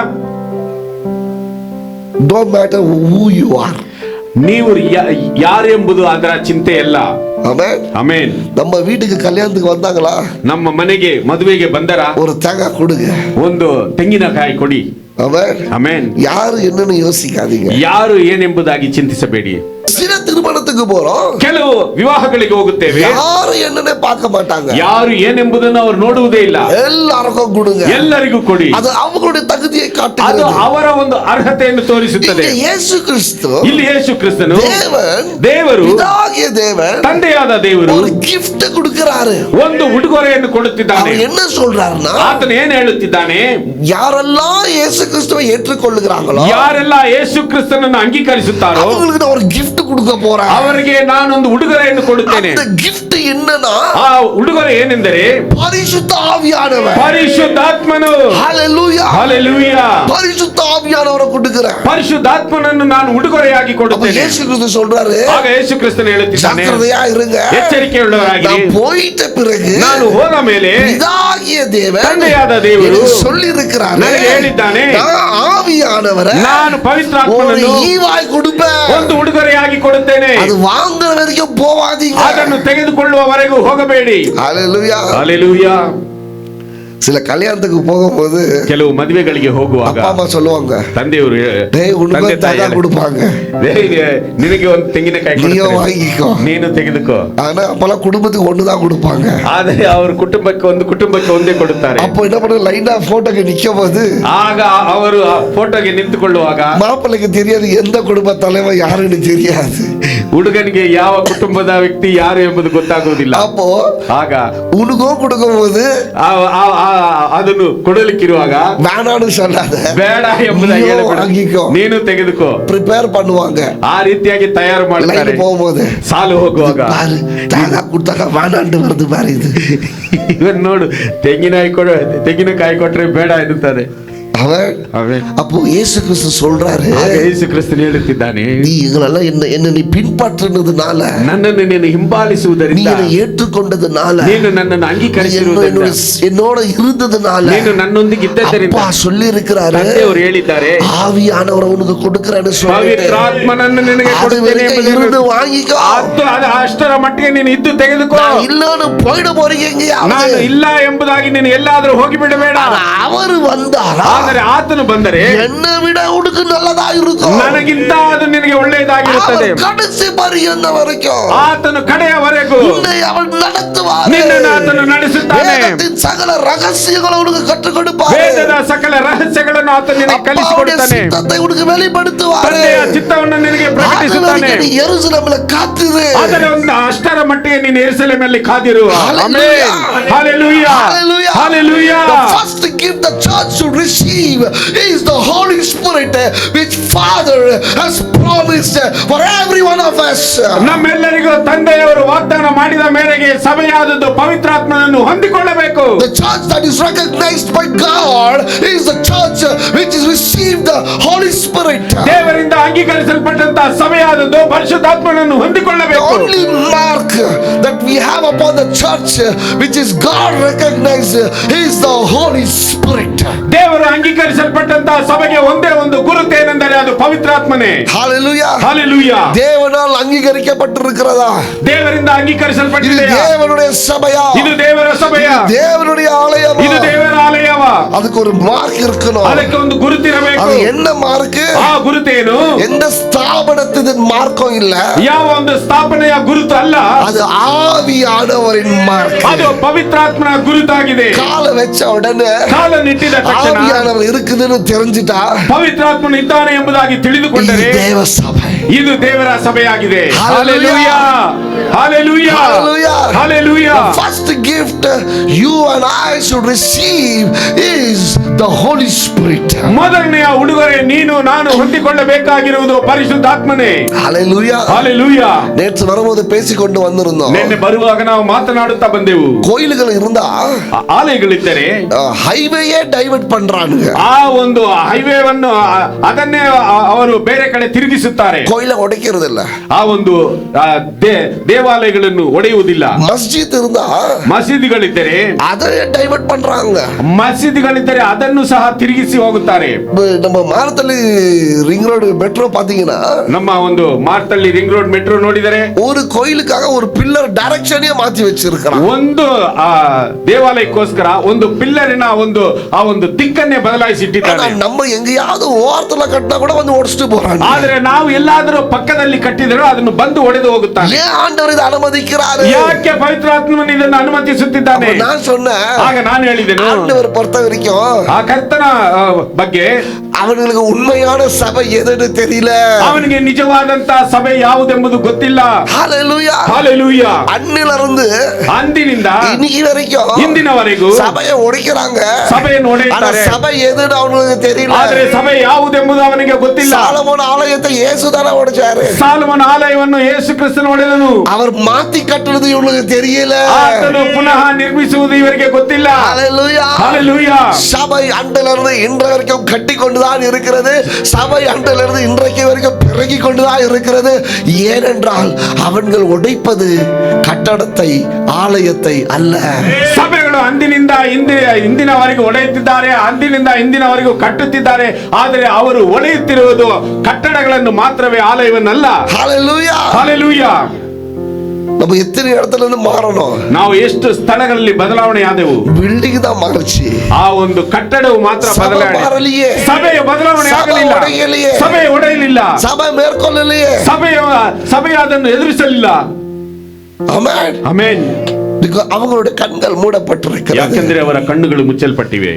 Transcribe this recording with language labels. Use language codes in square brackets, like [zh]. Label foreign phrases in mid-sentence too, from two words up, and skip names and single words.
[en] don't matter who you are. [kn] ನೀವು ಯಾರೆಂಬುದು ಅದರ ಚಿಂತೆ ಇಲ್ಲ. Amen. Amen. [ta] நம்ம வீட்டுக்கு கல்யாணத்துக்கு வந்தாங்களா? [kn] ನಮ್ಮ ಮನೆಗೆ ಮದುವೆಗೆ ಬಂದರ [ta] ஒரு தேங்காய் கொடுங்க, [kn] ಒಂದು ತೆಂಗಿನಕಾಯಿ ಕೊಡಿ. Amen. Amen. [ta] யாரு என்னன்னு யோசிக்காதீங்க. [kn] ಯಾರು ಏನೆಂಬುದಾಗಿ ಚಿಂತಿಸಬೇಡಿ. [ta] சில திருமணத்துக்கு போறோம், [kn] ಕೆಲವು ವಿವಾಹಗಳಿಗೆ ಹೋಗುತ್ತೇವೆ, [ta] யாರು என்னன்னு பார்க்க மாட்டாங்க, [kn] ಯಾರು ಏನೆಂಬುದನ್ನು ಅವರು ನೋಡುವುದೇ ಇಲ್ಲ. [ta] எல்லாருக்கும் கொடுங்க, [kn] ಎಲ್ಲರಿಗೂ ಕೊಡಿ. [ta] அது அவங்களுடைய தகுதியை [kn] ಅದು [ta] காட்டுகிறது. [kn] ಅವರ ಒಂದು ಅರ್ಹತೆಯನ್ನು ತೋರಿಸುತ್ತದೆ. [ta] இங்கே இயேசு கிறிஸ்து, [kn] ಇಲ್ಲಿ ಯೇಸು ಕ್ರಿಸ್ತನು ದೇವರು, [ta] பிதாகிய தேவன் [kn] ತಂದೆಯಾದ ದೇವರು [ta] ஒரு gift கொடுக்கிறாரு. [kn] ಒಂದು ಉಡುಗೊರೆಯನ್ನು ಕೊಡುತ್ತಿದ್ದಾನೆ. [ta] அவர் என்ன சொல்றாருன்னா, [kn] ಆತನು ಏನು ಹೇಳುತ್ತಿದ್ದಾನೆ? [ta] யாரெல்லாம் இயேசு கிறிஸ்துவை ஏற்றுக்கொள்ளுகிறாங்களோ, [kn] ಯಾರೆಲ್ಲ ಯೇಸು ಕ್ರಿಸ್ತನನ್ನು ಅಂಗೀಕರಿಸುತ್ತಾರೋ [ta] அவங்களுக்கு நான் ஒரு gift கொடுக்க போறேன். [kn] ಅವರಿಗೆ ನಾನೊಂದು ಉಡುಗೊರೆಯನ್ನು ಕೊಡುತ್ತೇನೆ. [ta] அந்த gift என்னன்னா, [kn] ಆ ಉಡುಗೊರೆ ಏನೆಂದರೆ [ta] பரிசுத்த ஆவியானவர். [kn] ಪರಿಶುದ್ಧಾತ್ಮನು. Hallelujah. Hallelujah. [ta] பரிசுத்த ஆவியானவரை கொடுக்கிறேன். [kn] ಪರಿಶುದ್ಧಾತ್ಮನನ್ನು ನಾನು ಉಡುಗೊರೆಯಾಗಿ ಕೊಡುತ್ತೇನೆ. [ta] இயேசு கிறிஸ்து சொல்றாரு, [kn] ಆಗ ಯೇಸು ಕ್ರಿಸ್ತನು ಹೇಳುತ್ತಿದ್ದಾನೆ, [ta] ஜாக்கிரதையா இருங்க, [kn] ಎಚ್ಚರಿಕೆಯುಳ್ಳವರಾಗಿ. [ta] நான் போயிட்ட பிறகு [kn] ನಾನು ಹೋದ ಮೇಲೆ [ta] பிதாகிய தேவன், [kn] ತಂದೆಯಾದ ದೇವರು [ta] சொல்லி இருக்கிறார், [kn] ನನಗೆ ಹೇಳಿದ್ದಾನೆ, [ta] ஆவியானவரை [kn] ನಾನು ಪವಿತ್ರಾತ್ಮನನ್ನು [ta] ஈவாய் கொடுப்பேன். [kn] ಒಂದು ಉಡುಗೊರೆಯಾಗಿ ಕೊಡುತ್ತೇನೆ. [ta] அது வாங்குற வரைக்கும் போவாதீங்க, [kn] ಅದನ್ನು ತೆಗೆದುಕೊಳ್ಳುವವರೆಗೂ ಹೋಗಬೇಡಿ. ஹalleluya. Hallelujah. [ta] சில கல்யாணத்துக்கு போகும்போது [kn] ಕೆಲವು ಮದುವೆಗಳಿಗೆ ಹೋಗುವಾಗ [ta] அப்பா அம்மா சொல்லுவாங்க, [kn] ತಂದೆಯವರು [ta] உனக்கு தேங்காய் கொடுப்பாங்க, [kn] ನಿನಗೆ ಒಂದು ತೆಂಗಿನಕಾಯಿ [ta] நீயோ [kn] ಕೊಡ್ತಾರೆ, [ta] வாங்கிக்கோ. [kn] ನೀನು ತೆಗೆದುಕೋ. [ta] ஆனா அப்பெல்லாம் குடும்பத்துக்கு ஒண்ணுதான் கொடுப்பாங்க. [kn] ಆದರೆ ಅವರು ಕುಟುಂಬಕ್ಕೆ ಒಂದೇ ಕೊಡುತ್ತಾರೆ. [ta] அப்போ என்ன பண்ண, லைனா போட்டோக்கு நிக்கும் போது [kn] ಆಗ ಅವರು ಫೋಟೋಗೆ ನಿಂತುಕೊಳ್ಳುವಾಗ [ta] மாப்பிள்ளைக்கு தெரியாது எந்த குடும்ப தலைவன் யாருன்னு தெரியாது. [kn] ಹುಡುಗನಿಗೆ ಯಾವ ಕುಟುಂಬದ ವ್ಯಕ್ತಿ ಯಾರು ಎಂಬುದು ಗೊತ್ತಾಗುವುದಿಲ್ಲ. [ta] அப்போ [kn] ಆಗ [ta] உனக்கும் கொடுக்கும் போது [kn] ಅದನ್ನು ಕೊಡಲಿಕ್ಕಿರುವಾಗ [ta] வேணான்னு சொல்லாத, [kn] ಬೇಡ ಎಂಬುದಾಗಿ ಹೇಳಬೇಡ, [ta] வாங்கிக்கೋ, [kn] ನೀನು ತೆಗೆದುಕೋ. [ta] ப்ரிப்பேர் பண்ணுவாங்க. [kn] ಆ ರೀತಿಯಾಗಿ ತಯಾರು ಮಾಡ್ತಾರೆ. [ta] லைன் போகும்போது [kn] ಸಾಲು ಹೋಗುವಾಗ [ta] பாரு தேங்காய் கொடுத்தாக்க வேணாண்டு வருது பாரு, இது [kn] ಇವನ್ ನೋಡು, ತೆಂಗಿನಕಾಯಿ ಕೊಟ್ರೆ ಬೇಡ ಎನ್ನುತ್ತದೆ. ಆಮೆನ್. [ta] அப்போ இயேசு கிறிஸ்து சொல்றாரு, [kn] ಆಗ ಯೇಸು ಕ್ರಿಸ್ತನು ಹೇಳುತ್ತಿದ್ದಾನೆ, [ta] நீ எங்களெல்லாம் என்ன நீ பின்பற்றினதுனால, [kn] ನನ್ನನ್ನು ನೀನು [ta] நீ [kn] ಹಿಂಬಾಲಿಸುವುದರಿಂದ, [ta] என்னை ஏற்றுக்கொண்டதுனால, [kn] ನೀನು ನನ್ನನ್ನು ಅಂಗೀಕರಿಸಿರುವುದರಿಂದ, [ta] என்னோட இருந்ததுனால, [kn] ನೀನು ನನ್ನೊಂದಿಗೆ ಇದ್ದದರಿಂದ, [ta] அப்பா சொல்லி இருக்கிறாரு, [kn] ತಂದೆಯವರು ಹೇಳಿದ್ದಾರೆ, [ta] ஆவியானவரை உனக்கு கொடுக்கிறேன்னு [kn] ಪವಿತ್ರಾತ್ಮನನ್ನು ನಿನಗೆ ಕೊಡುತ್ತೇನೆ [ta] இருந்து வாங்கிக்கோ. [kn] ಅದು ಅಷ್ಟರ ಮಟ್ಟಿಗೆ ನೀನು ಇದ್ದು ತೆಗೆದುಕೋ. [ta] இல்லன்னு போயிட போறீங்க. [kn] ನಾನು ಇಲ್ಲ ಎಂಬುದಾಗಿ ನೀನು ಎಲ್ಲಾದರೂ ಹೋಗಿ ಬಿಡಬೇಡ. ಅವರು ಬಂದಾರ, ಆದರೆ ಆತನು ಬಂದರೆ [ta] என்ன விட உனக்கு நல்லதா இருக்கும், [kn] ನನಗಿಂತ ಅದು ನಿನಗೆ ಒಳ್ಳೆಯದಾಗಿರುತ್ತದೆ. [ta] கடைசி பரியந்த வரைக்கும் [kn] ಆತನು ಕಡೆಯವರೆಗೂ [ta] உன்னை அவன் நடத்துவார். [kn] ನಿನ್ನನ್ನು ಆತನು ನಡೆಸುತ್ತಾನೆ. [ta] வேதத்தின் சகல ரகசியங்களை உனக்கு கற்றுக் கொடுப்பார். [kn] ವೇದದ ಸಕಲ ರಹಸ್ಯಗಳನ್ನು ಆತನು ನಿನಗೆ ಕಲಿಸಿಕೊಡುತ್ತಾನೆ. [ta] சித்தத்தை உனக்கு வெளிப்படுத்துவார். [kn] ತಂದೆಯ ಚಿತ್ತವನ್ನು ನಿನಗೆ ಪ್ರಕಟಿಸುತ್ತಾನೆ. நீ ಯೆರೂಸಲೇಮಿನಲ್ಲಿ ಕಾದಿರು. ಆದರೆ ಒಂದು ಅಷ್ಟರ ಮಟ್ಟಿಗೆ ನೀನು ಯೆರೂಸಲೇಮಿನಲ್ಲಿ ಕಾದಿರು. Hallelujah. Hallelujah. Hallelujah. Hallelujah. [en] The first gift the church should receive is the Holy Spirit, which Father has promised for every one of us. [kn] ನಮ್ಮೆಲ್ಲರಿಗೂ ತಂದೆಯವರು ವಾಗ್ದಾನ ಮಾಡಿದ ಮೇರೆಗೆ ಸಭೆಯಾದದ್ದು ಪವಿತ್ರಾತ್ಮನನ್ನು ಹೊಂದಿಕೊಳ್ಳಬೇಕು. [en] The church that is recognized by God is the church which has received the Holy Spirit. [kn] ದೇವರಿಂದ ಅಂಗೀಕರಿಸಲ್ಪಟ್ಟಂತಹ ಸಭೆಯಾದದ್ದು ಪರಿಶುದ್ಧಾತ್ಮನನ್ನು ಹೊಂದಿಕೊಳ್ಳಬೇಕು. [en] The only mark that we have upon the church which is God recognized is the Holy Spirit. [kn] ದೇವರು ಅಂಗೀಕರಿಸಲ್ಪಟ್ಟಂತಹ ಸಭೆಗೆ ಒಂದೇ ಒಂದು ಗುರುತೇನೆಂದರೆ ಅದು ಪವಿತ್ರಾತ್ಮನೇ. Hallelujah. Hallelujah. [ta] தேவனால் அங்கீகரிக்கப்பட்டிருக்கிறதா? [kn] ದೇವರಿಂದ [ta] இது [kn] ಅಂಗೀಕರಿಸಲ್ಪಟ್ಟಿದೆಯಾ? [ta] தேவனுடைய சபையா? [kn] ಇದು ದೇವರ ಸಭೆಯಾ? [ta] தேவனுடைய ஆலயமா? [kn] ಇದು ದೇವರ ಆಲಯವಾ? [ta] அதுக்கு ஒரு மார்க் இருக்கணும். [kn] ಅದಕ್ಕೆ ಒಂದು ಗುರುತಿರಬೇಕು. [ta] அது என்ன மார்க்? [kn] ಆ ಗುರುತೇನು? [ta] எந்த ஸ்தாபனத்தின் மார்க்கும் இல்ல. [kn] ಯಾವ ಒಂದು ಸ್ಥಾಪನೆಯ ಗುರುತು ಅಲ್ಲ. [ta] அது ஆவியானவரின் மார்க். [kn] ಅದು ಪವಿತ್ರಾತ್ಮನ ಗುರುತಾಗಿದೆ. [ta] கால வெச்ச உடனே [kn] ಕಾಲನ್ನಿಟ್ಟಿದ ತಕ್ಷಣ [ta] ஆவியானவர் இருக்குதுன்னு தெரிஞ்சிட்டா [kn] ಪವಿತ್ರಾತ್ಮನು ಇದ್ದಾನೆ ಎಂಬುದಾಗಿ ತಿಳಿದುಕೊಂಡರೆ [ta] இது தேவ சபை. [kn] ಇದು ದೇವರ ಸಭೆಯಾಗಿದೆ. Hallelujah. Hallelujah. Hallelujah. Hallelujah. [en] The first gift you and I should receive is the Holy Spirit. [kn] ಮೊದಲನೆಯ ಉಡುಗೊರೆ ನೀನು ನಾನು ಹೊಂದಿಕೊಳ್ಳಬೇಕಾಗಿರುವುದು ಪರಿಶುದ್ಧಾತ್ಮನೇ. Hallelujah. Hallelujah. [ta] நேற்று வரும்போது பேசிக்கொண்டு வந்திருந்தோம். [kn] ನಿನ್ನೆ ಬರುವಾಗ ನಾವು ಮಾತನಾಡುತ್ತಾ ಬಂದೆವು. [ta] கோயில்கள் இருந்தா [kn] ಆಲಯಗಳಿದ್ದರೆ [en] highway divert [ta] பண்றானுங்க. [kn] ಆ ಒಂದು ಹೈವೇವನ್ನು ಅದನ್ನೇ ಅವರು ಬೇರೆ ಕಡೆ ತಿರುಗಿಸುತ್ತಾರೆ. [ta] கோயிலை உடைக்கிறதில்ல. [kn] ಆ ಒಂದು ದೇವಾಲಯಗಳನ್ನು ಒಡೆಯುವುದಿಲ್ಲ. [ta] ಮಸ್ಜಿದ್ இருந்தா [kn] ಮಸೀದಿಗಳಿದ್ದರೆ [ta] அதை ಡೈವರ್ಟ್ பண்றாங்க. [kn] ಮಸೀದಿಗಳಿದ್ದರೆ ಅದನ್ನು ಸಹ ತಿರುಗಿಸಿ ಹೋಗುತ್ತಾರೆ. [ta] நம்ம ಮಾರತಲ್ಲಿ [en] ring road metro [ta] பாத்தீங்கன்னா, [kn] ನಮ್ಮ ಒಂದು ಮಾರ್ತಳ್ಳಿ [en] ring road metro [kn] ನೋಡಿದರೆ [ta] ஒரு கோயிலுக்காக ஒரு [en] pillar direction [ta] மாத்தி வச்சிருக்காங்க. [kn] ಒಂದು ದೇವಾಲಯಕ್ಕೋಸ್ಕರ ಒಂದು ಪಿಲ್ಲರಿನ ಆ ಒಂದು ದಿಕ್ಕನ್ನೇ ಬದಲಾಯಿಸಿ ಇಟ್ಟಿದ್ದಾರೆ. [ta] நம்ம எங்கேயாவது ஓரத்துல கட்டினா கூட வந்து ஓடிச்சிட்டு போறாங்க. [kn] ಆದ್ರೆ ನಾವು ಎಲ್ಲಾದರೂ ಪಕ್ಕದಲ್ಲಿ ಕಟ್ಟಿದರೂ ಅದನ್ನು ಬಂದು ಒಡೆದು ಹೋಗುತ್ತಾನೆ. [ta] ஏன் ஆண்டவர் இதை அனுமதிக்கிறாரு? [kn] ಯಾಕೆ ಪವಿತ್ರಾತ್ಮನು ಇದನ್ನು ಅನುಮತಿಸುತ್ತಿದ್ದಾನೆ? [ta] நான் சொன்னேன், [kn] ಆಗ ನಾನು ಹೇಳಿದೆನು, [ta] ஆண்டவர் பொறுத்த வரைக்கும் [kn] ಆ ಕರ್ತನ ಬಗ್ಗೆ [ta] அவனுக்கு உண்மையான சபை எதுன்னு தெரியல. [kn] ಅವನಿಗೆ ನಿಜವಾದಂತಹ ಸಭೆ ಯಾವುದೆಂಬುದು ಗೊತ್ತಿಲ್ಲ. ஹalleluya. Hallelujah. [ta] அன்னிலிருந்து [kn] ಅಂದಿನಿಂದ [ta] இன்னைக்கு வரைக்கும் [kn] ಇಂದಿನವರೆಗೂ [ta] சபையை உடைக்கிறாங்க. [kn] ಸಭೆಯನ್ನು [ta] ஆனா [kn] ಒಡೆಯುತ್ತಾರೆ. [ta] சபை எதுன்னு அவனுக்கு தெரியல. [kn] ಆದರೆ ಸಭೆ ಯಾವುದೆಂಬುದು ಅವನಿಗೆ ಗೊತ್ತಿಲ್ಲ. [ta] சாலமோன் ஆலயத்தை இயேசுதானே உடைச்சாரு. [kn] ಸಾಲಮೋನ ಆಲಯವನ್ನು ಯೇಸು ಕ್ರಿಸ್ತನು ಒಡೆದನು. [ta] அவர் மாத்தி கட்டுறது இவனுக்கு தெரியல. [kn] ಆತನು ಪುನಃ ನಿರ್ಮಿಸುವುದು ಇವರಿಗೆ ಗೊತ್ತಿಲ್ಲ. ஹalleluya. Hallelujah. [ta] சபை அன்றிலிருந்து இன்று வரைக்கும் கட்டி கொண்டுதான் இருக்கிறது. சபை அன்றிலிருந்து இன்றைக்கு வரைக்கும் பெருகி கொண்டுதான் இருக்கிறது. ஏனென்றால் அவர்கள் உடைப்பது கட்டடத்தை, ஆலயத்தை அல்ல. [kn] ಸಭೆಗಳು ಅಂದಿನಿಂದ ಇಂದಿನವರೆಗೂ ಒಡೆಯುತ್ತಿದ್ದಾರೆ, ಅಂದಿನಿಂದ ಇಂದಿನವರೆಗೂ ಕಟ್ಟುತ್ತಿದ್ದಾರೆ. ಆದರೆ ಅವರು ಒಡೆಯುತ್ತಿರುವುದು ಕಟ್ಟಡಗಳನ್ನು ಮಾತ್ರವೇ, ಆಲಯವನ್ನಲ್ಲ. ஹalleluya. Hallelujah. [ta] நம்ம எத்தனை இடத்துல இருந்து மாறணும்? [kn] ನಾವು ಎಷ್ಟು ಸ್ಥಳಗಳಲ್ಲಿ ಬದಲಾವಣೆ ಆದೆವು. [ta] ಬಿಲ್ಡಿಂಗ್ தான் மாறுச்சு. [kn] ಆ ಒಂದು ಕಟ್ಟಡವು ಮಾತ್ರ ಬದಲಾವಣೆ. ಸಭೆಯ ಬದಲಾವಣೆ ಆಗಲಿಲ್ಲ. ಸಭೆ ಒಡೆಯಲಿಲ್ಲ. ಸಭೆ ಮೇಲ್ಕೊಳ್ಳಲಿಲ್ಲ. ಸಭೆಯ ಅದನ್ನು ಎದುರಿಸಲಿಲ್ಲ. ಆಮೆನ್. ಆಮೆನ್. [ta] அவங்களுடைய கண்கள் மூடப்பட்டிருக்கிறது. [kn] ಯಾಕೆಂದರೆ ಅವರ ಕಣ್ಣುಗಳು ಮುಚ್ಚಲ್ಪಟ್ಟಿವೆ.